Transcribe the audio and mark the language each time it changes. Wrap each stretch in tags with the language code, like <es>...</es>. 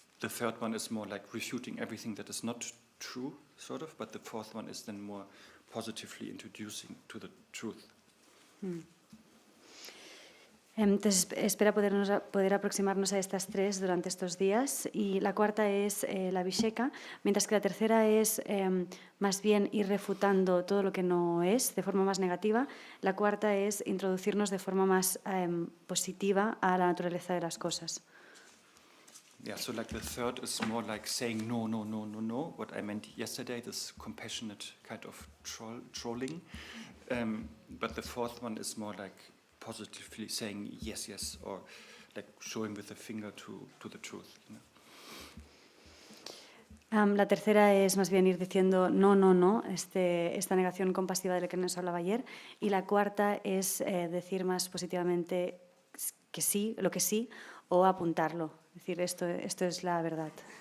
<en>The third one is more like refuting everything that is not true, sort of, but the fourth one is then more positively introducing to the truth.</en> <es>Entonces espera poder aproximarnos a estas 3 durante estos días, y la cuarta es la abhisheka, mientras que la tercera es más bien ir refutando todo lo que no es de forma más negativa. La cuarta es introducirnos de forma más positiva a la naturaleza de las cosas.</es> <en>Yeah, so like the third is more like saying no, no, no, no, no, what I meant yesterday, this compassionate kind of trolling. But the fourth one is more like positively saying yes, yes, or like showing with the finger to the truth.</en> <es>La tercera es más bien ir diciendo no, no, no, esta negación compasiva de la que nos hablaba ayer. Y la cuarta es decir más positivamente que sí, lo que sí, o apuntarlo. Es decir, esto es la verdad.</es>